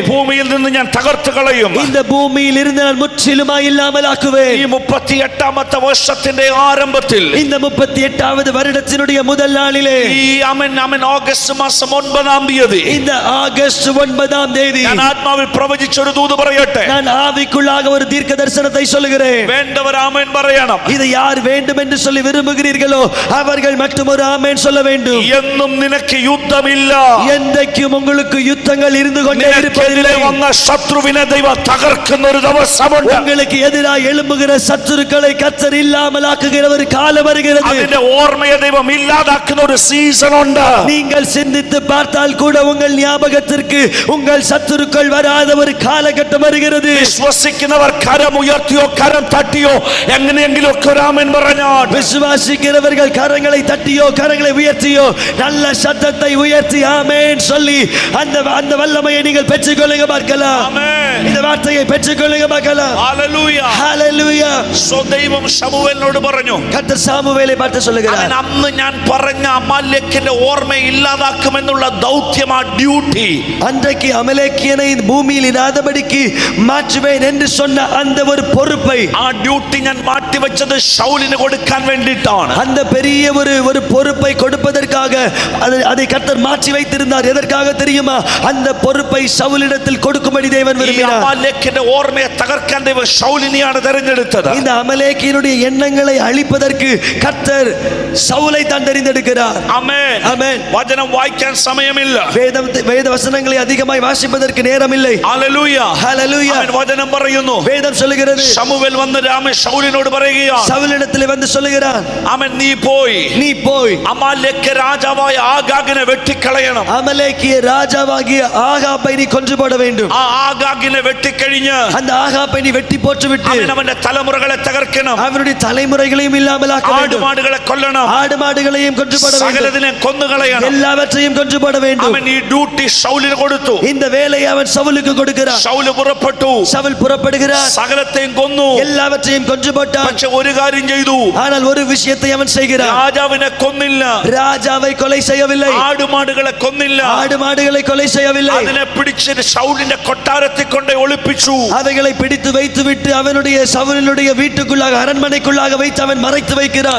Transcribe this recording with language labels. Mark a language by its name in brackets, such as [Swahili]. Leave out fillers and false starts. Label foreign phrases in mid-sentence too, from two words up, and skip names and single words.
[Malayalam] ഭൂമിയിൽ നിന്ന് ഞാൻ തകർത്ത് കളയും. [Tamil] இந்த பூமியில் இருந்து நான் முற்றிலுமாய் இல்லாமலாக்குவேன். [Malayalam] ഈ 38ാമത്തെ വർഷത്തിന്റെ ആരംഭത്തിൽ, [Tamil] இந்த 38வது வருடத்தினுடைய முதல் நாளிலே, [Malayalam] ഈ അവൻ ഓഗസ്റ്റ് മാസം 9-ാം തീയതി, [Tamil] இந்த ஆகஸ்ட் 9ஆம் தேதி [Malayalam] ഞാൻ ആത്മാവിൽ പ്രവചിച്ചൊരു ദൂത് പറയട്ടെ. [Tamil] நான் ஆவிக்குள்ளாக ஒரு தீர்க்க தரிசனத்தை சொல்லுகிறேன். [Malayalam] വേണ്ടവർ ആമേൻ പറയണം. [Tamil] இதை யார் வேண்டும் என்று சொல்லி விரும்புகிறீர்களோ அவர்கள் மட்டும் ஒரு ஆமென் சொல்ல வேண்டும். [Malayalam] എന്നും നിനക്ക് യുദ്ധമില്ല. [Tamil] என்றைக்கும் உங்களுக்கு யுத்தங்கள் இருந்து கொண்டே [Malayalam] നിനക്കെതിരെ [Tamil] இருப்பதில்லை. [Malayalam] വന്ന ശത്രുവിനെ ദൈവം തകർക്കുന്ന ഒരു ദിവസമുണ്ട്. [Tamil] உங்களுக்கு எதிராக எழும்புகிற சத்துருக்களை கர்த்தர் இல்லாமலாக்குகிற ஒரு காலம் வருகிறது. [Malayalam] അതിന്റെ ഓർമ്മയെ ദൈവം ഇല്ലാതാക്കുന്ന ഒരു സീസൺ ഉണ്ട്. [Tamil] நீங்கள் சிந்தித்து பார்த்தால் கூட உங்கள் ஞாபகத்திற்கு உங்கள் சத்துருக்கள் வராத ஒரு காலகட்டம் வருகிறது. [Malayalam] വിശ്വസിക്കുന്നവർ കരം ഉയർത്തിയോ കരം തട്ടിയോ എങ്ങനെയെങ്കിലും ഒക്കെ ഒരു ആമേൻ പറഞ്ഞാൽ, [Tamil] விசுவாசிக்கிறவர்கள் கரங்களை தட்டியோ கரங்களை உயர்த்தியோ நல்ல சத்தத்தை உயர்த்தி ஆமென் சொல்லி அந்த வல்லமையை நீங்கள் பெற்றுக்கொள்ளுங்க பார்க்கலாம். [Malayalam] ആമേൻ. [Tamil] இந்த வார்த்தையை பெற்றுக்கொள்ளுங்க பார்க்கலாம். [Malayalam] ഹല്ലേലൂയ. [Tamil] ஹalleluya. [Malayalam] ദൈവം ശമൂവേലിനോട് പറഞ്ഞു, [Tamil] கர்த்தர் சாமுவேலை பார்த்து சொல்லுகிறார், [Malayalam] അവൻ അന്ന് ഞാൻ പറഞ്ഞ അമാലേക്കിന്റെ ഓർമ്മയെ ഇല്ലാതാക്കുമെന്നുള്ള ദൗത്യം, ആ ഡ്യൂട്ടി, [Tamil] அன்றைக்கு அமலேக்கியனை பூமியில் இராதபடிக்கு மாற்றுவேன் என்று சொன்ன அந்த ஒரு பொறுப்பை, [Malayalam] ആ ഡ്യൂട്ടി ഞാൻ മാറ്റിവെച്ചത് ശൗലിന് കൊടുക്കാൻ വേണ്ടിയിട്ടാണ്. [Tamil] அந்த பெரிய ஒரு பொறுப்பை கொடுப்பதற்காக அதை கர்த்தர் மாற்றி வைத்திருந்தார். எதற்காக தெரியுமா? அந்த பொறுப்பை சவுலிடத்தில் கொடுக்கும்படி தேவன் [Malayalam] ഈ [Tamil] விரும்பினார். [Malayalam] അമാലേക്കിന്റെ ഓർമ്മയെ തകർക്കാൻ ദൈവം ശൗലിനെയാണ് തെരഞ്ഞെടുത്തത്. [Tamil] இந்த அமலேக்கியனுடைய எண்ணங்களை அழிப்பதற்கு கர்த்தர் சவுலை தான் தெரிந்தெடுக்கிறார். [Malayalam] ആമേൻ. [Tamil] ஆமென். [Malayalam] വചനം വായിക്കാൻ സമയമില്ല. [Tamil] வேத வசனங்களை அதிகமாய் வாசிப்பதற்கு நேரம் இல்லை. [Malayalam] ഹല്ലേലൂയ. [Tamil] ஹalleluya. [Malayalam] ആമേൻ. വചനം പറയുന്നു, [Tamil] வேதம் சொல்லுகிறது, [Malayalam] ശമൂവേൽ വന്ന് ശൗലിനോട് പറയുകയാണ്, [Tamil] சவுலிடத்தில் வந்து சொல்லுகிறான், [Malayalam] ആമേൻ, നീ പോയി [Tamil] அமாலேக்கு [Malayalam] രാജാവായ ആഗാഗിനെ വെട്ടിക്കളയണം. [Tamil] அமலேக்கிய ராஜாவாகிய ஆகாபை நீ கொன்று போட வேண்டும். [Malayalam] ആ ആഗാഗിനെ വെട്ടിക്കഴിഞ്ഞ് [Tamil] அந்த ஆகாபை நீ வெட்டி போட்டுவிட்டு [Malayalam] അവന്റെ തലമുറകളെ തകർക്കണം. [Tamil] அவனுடைய தலைமுறைகளையும் இல்லாமலாக்க வேண்டும். [Malayalam] ആടുമാടുകളെ കൊല്ലണം. [Tamil] ஆடு மாடுகளையும் கொன்று போட வேண்டும். [Malayalam] സകലതിനെ കൊന്നുകളയണം. [Tamil] எல்லாவற்றையும் கொன்று போட வேண்டும். [Malayalam] അവൻ ഈ ഡ്യൂട്ടി ശൗലിന് കൊടുത്തു. [Tamil] இந்த வேலையை அவன் சவுலுக்கு கொடுக்கிறான். [Malayalam] ശൗല് പുറപ്പെട്ടു. [Tamil] சவுல் புறப்படுகிறான். [Malayalam] സകലത്തെയും കൊന്നു. [Tamil] எல்லாவற்றையும் கொன்று போட்டான். [Malayalam] പക്ഷെ ഒരു കാര്യം ചെയ്തു, [Tamil] ஆனால் ஒரு விஷயத்தை அவன் செய்கிறான். [Malayalam] രാജാവിനെ കൊന്നില്ല. [Tamil] ராஜாவை கொலை செய்யவில்லை. [Malayalam] ആടുമാടുകളെ കൊന്നില്ല. [Tamil] ஆடு மாடுகளை கொலை செய்யவில்லை. [Malayalam] അതിനെ പിടിച്ച് ശൗലിന്റെ കൊട്ടാരത്തിൽ കൊണ്ട് கொண்டே ஒளிப்பிച്ചു. [Tamil] அவைகளை பிடித்து வைத்துவிட்டு அவனுடைய சவுலினுடைய வீட்டுக்குள்ளாக அரண்மனைக்குள்ளாக வைத்து அவன் மறைத்து வைக்கிறான்.